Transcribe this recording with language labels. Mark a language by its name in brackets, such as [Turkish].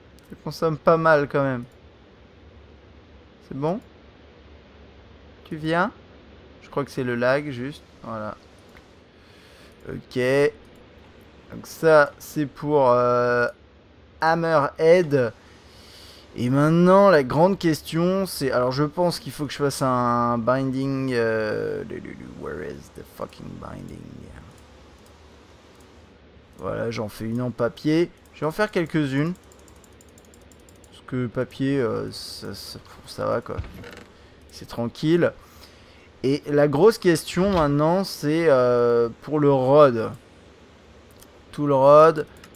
[French] Ça consomme pas mal quand même. C'est bon? Tu viens? Je crois que c'est le lag juste. Voilà. Ok. Donc ça, c'est pour Hammerhead. Et maintenant, la grande question, c'est... Alors, je pense qu'il faut que je fasse un binding... [English] Where is the fucking binding? [French] Voilà, j'en fais une en papier. Je vais en faire quelques-unes. Parce que papier, ça va, quoi. C'est tranquille. Et la grosse question, maintenant, c'est pour le rod. Tout le rod.